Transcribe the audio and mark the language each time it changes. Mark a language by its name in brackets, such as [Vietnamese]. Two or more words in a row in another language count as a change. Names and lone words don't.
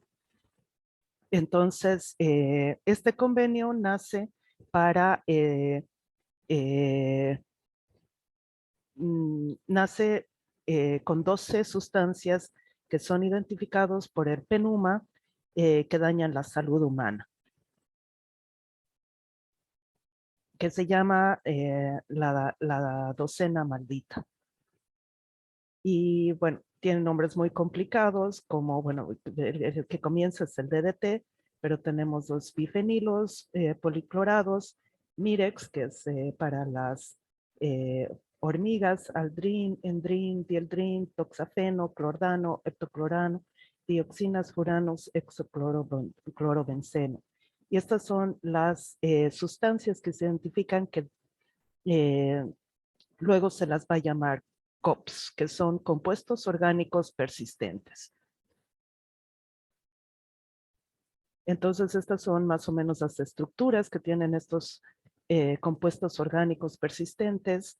[Spanish] Entonces, este convenio nace para, nace con 12 sustancias que son identificados por el PNUMA que dañan la salud humana, que se llama la docena maldita. Y bueno, tienen nombres muy complicados, como, bueno, el que comienza es el DDT, pero tenemos los bifenilos policlorados, Mirex, que es para hormigas, aldrin, endrin, dieldrin, toxafeno, clordano, heptaclorano, dioxinas, furanos, hexaclorobenceno. Y estas son las sustancias que se identifican que luego se las va a llamar COPS, que son compuestos orgánicos persistentes. Entonces, estas son más o menos las estructuras que tienen estos compuestos orgánicos persistentes.